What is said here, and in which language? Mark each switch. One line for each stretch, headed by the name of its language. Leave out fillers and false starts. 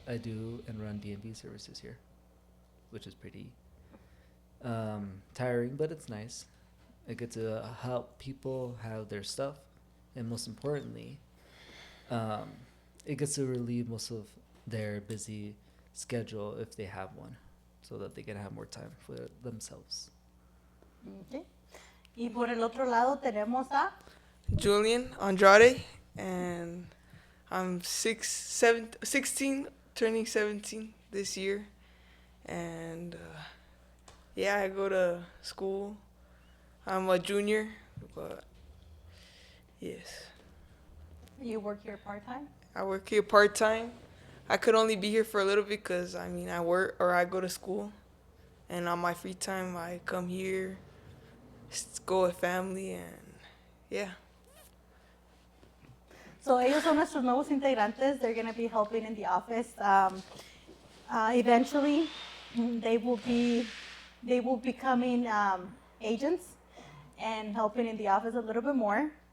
English: I do and run DMV services here, which is pretty tiring, but it's nice. I get to help people have their stuff, and most importantly, um, it gets to relieve most of their busy schedule if they have one, so that they can have more time for themselves. Okay.
Spanish: Y por el otro lado tenemos a
English: Julyan Andrade, and I'm 16, turning 17 this year. And yeah, I go to school. I'm a junior, but yes, you work here part-time. I work here part time. I could only be here for a little bit because I work or I go to school, and on my free time I come here, go with family, and yeah.
Spanish: So ellos son nuestros nuevos integrantes.
English: They're going to be helping in the office. Eventually, they will be becoming agents and helping in the office a little bit more.